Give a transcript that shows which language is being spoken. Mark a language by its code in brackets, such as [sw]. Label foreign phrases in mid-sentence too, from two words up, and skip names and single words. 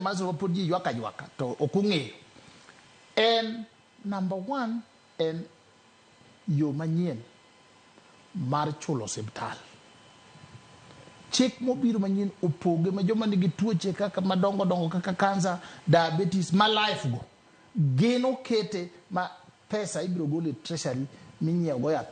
[luo] maso podi ywaka to okunge [en] and number [luo] 1 and yo manyien mar chulo osiptal chik mobiro manyien opoge ma joma nigi tuoche kaka madongo kaka cancer diabetes ma life go geno kete ma pesa ibiro gole treasury minyiew go yath